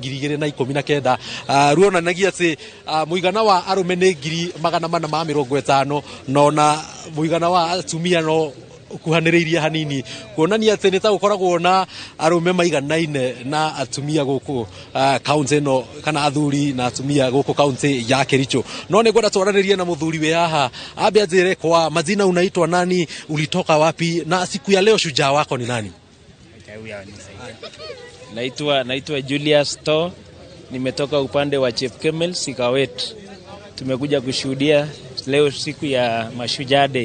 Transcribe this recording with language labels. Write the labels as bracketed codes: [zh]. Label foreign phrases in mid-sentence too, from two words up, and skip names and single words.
[ki] 2019 ruonanagia ati muigana wa arume ni 450 no na muigana wa atumia no kuhaniriirie hanini kuonania ati ni ta gukoragwo na arume maiganaine na atumia guku kaunti no kana athuri na atumia guku kaunti ya Kericho no ni gwenda twaranirie na muthuri we haha ambe ajire kwa majina [sw] unaitwa nani ulitoka wapi na siku ya leo shujaa wako ni nani? Naitwa Julius To, nimetoka upande wa Chief Kemel Sikawet. Tumekuja kushuhudia leo siku ya Mashujaa Day.